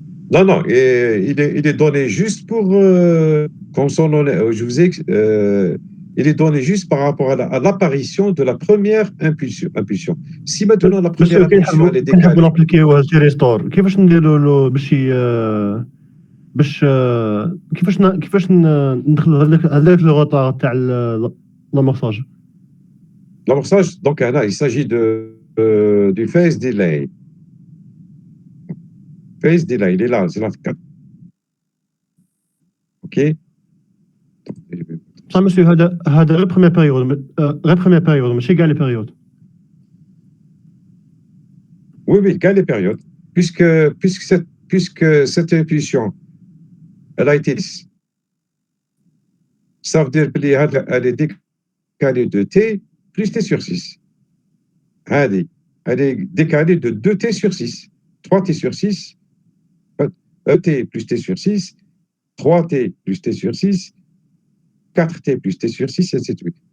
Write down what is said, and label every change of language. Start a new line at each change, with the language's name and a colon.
French: Non, il est donné juste pour, comme son nom, je vous ai, il est donné juste par rapport à l'apparition de la première impulsion. Si maintenant la première impulsion elle est décalée.
Arabic: كنحبوا نابليكيو التيريستور كيفاش نديروا له كيفاش ندخلوا هذاك لو غوطار تاع l'amorçage.
French: L'amorçage, donc là, il s'agit du phase delay. Phase delay, il est là, c'est là. OK.
Arabic: صح مسيو هذا غير بروميير بيريود ماشي كاع لي بيريود.
French: Oui, quelle période, puisque cette impulsion, elle a été, ça veut dire qu'elle est décalée de T plus T sur 6. Elle est décalée de 2T sur 6. 3T sur 6, ET plus T sur 6, 3T plus T sur 6, 4T plus T sur 6, et ainsi de suite.